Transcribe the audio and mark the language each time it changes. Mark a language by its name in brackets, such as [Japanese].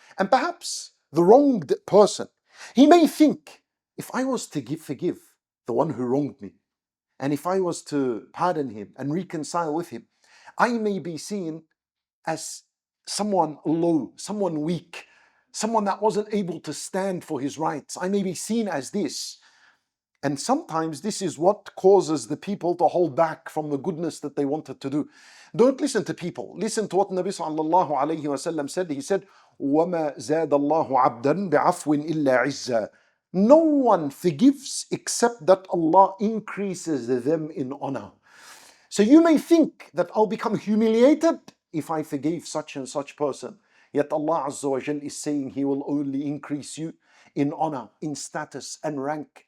[English] And perhaps the wronged person, he may think, if I was to forgive the one who wronged me, and if I was to pardon him and reconcile with him, I may be seen as someone low, someone weak, someone that wasn't able to stand for his rights. I may be seen as this. And sometimes this is what causes the people to hold back from the goodness that they wanted to do. Don't listen to people. Listen to what Nabi sallallahu alayhi wa sallam said. He said, [Arabic] وَمَا زَادَ اللَّهُ عَبْدًا بِعَفْوٍ إِلَّا عِزًّا. [English] No one forgives except that Allah increases them in honor. So you may think that I'll become humiliated if I forgave such and such person. Yet Allah Azza wa Jal is saying He will only increase you in honor, in status and rank.